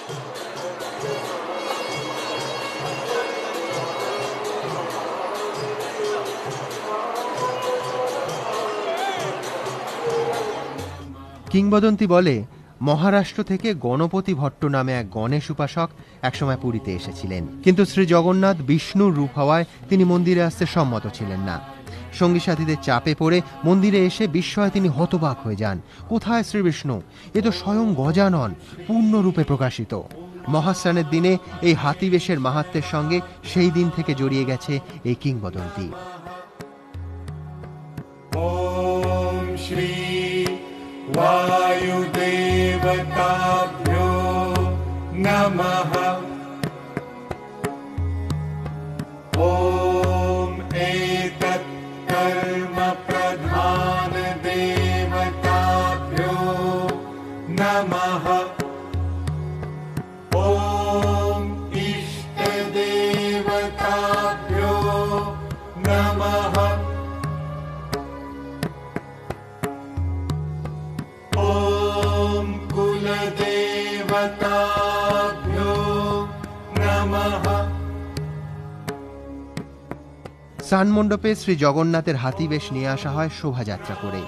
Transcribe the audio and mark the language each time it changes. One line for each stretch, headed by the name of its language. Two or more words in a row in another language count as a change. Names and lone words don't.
Bangla: কিংবদন্তি বলে, মহারাষ্ট্র থেকে গণপতি ভট্ট নামে এক গণেশ উপাসক একসময় পুরীতে এসেছিলেন, কিন্তু শ্রী জগন্নাথ বিষ্ণুর রূপ হওয়ায় তিনি মন্দিরে আসতে সম্মত ছিলেন না। সঙ্গী সাথীদের চাপে পড়ে মন্দিরে এসে বিস্ময়ে তিনি হতবাক হয়ে যান। কোথায় শ্রী বিষ্ণু? এ তো স্বয়ং গজানন, পূর্ণরূপে প্রকাশিত। মহাস্নানের দিনে এই হাতিবেশের মাহাত্ম্যের সঙ্গে সেই দিন থেকে জড়িয়ে গেছে এই কিংবদন্তি।
Sanskrit: ওম শ্রী वायुदेवताभ्यो नमः। ॐ एतत् कर्म प्रधान देवताभ्यो नमः। ॐ इष्ट देवताभ्यो नमः।
Bangla: স্নান মণ্ডপে শ্রী জগন্নাথের হাতিবেশ নিয়ে আসা হয় শোভাযাত্রা করে।